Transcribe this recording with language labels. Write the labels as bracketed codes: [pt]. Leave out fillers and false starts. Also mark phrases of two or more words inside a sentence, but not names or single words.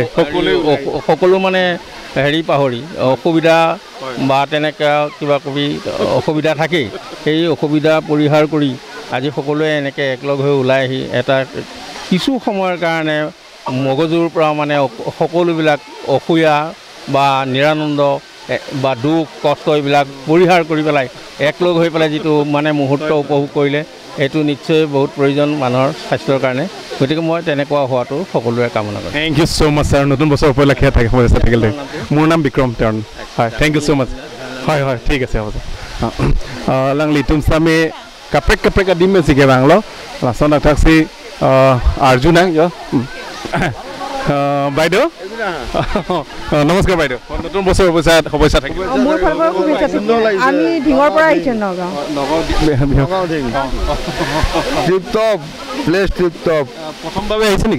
[as] সকলো মানে হেৰি পাহৰি অসুবিধা বা তেনেকুৱা কিবা কিবি অসুবিধা থাকেই সেই অসুবিধা পৰিহাৰ কৰি আজি সকলোৱে এনেকৈ একলগ হৈ ওলাই আহি এটা কিছু সময়ৰ কাৰণে মগজুৰ পৰা মানে সকলোবিলাক অসূয়া বা নিৰানন্দ বা দুখ কষ্ট এইবিলাক পৰিহাৰ কৰি পেলাই একলগ হৈ পেলাই যিটো মানে মুহূৰ্ত উপভোগ কৰিলে এইটো নিশ্চয় বহুত প্ৰয়োজন মানুহৰ স্বাস্থ্যৰ কাৰণে গতিকে মই তেনেকুৱা হোৱাটো সকলোৰে কামনা কৰোঁ [en] Thank you so much sir [as] নতুন বছৰ উপলক্ষে থাকিল মোৰ নাম বিক্ৰম তেওঁ হয় [en] Thank you so much [as] হয় হয় ঠিক আছে হ'ব [mjw] langli tumsame kaprek adim sige banglo lason taksi arjuna yo [as] বাইদেউ নমস্কাৰ বাইদেউ নতুন বছৰ শুভেচ্ছা থাকিব আমি ঢিঙৰ পৰা আহিছোঁ নগাঁও [en] tiptop place tiptop [as] প্ৰথমবাৰে আহিছে নেকি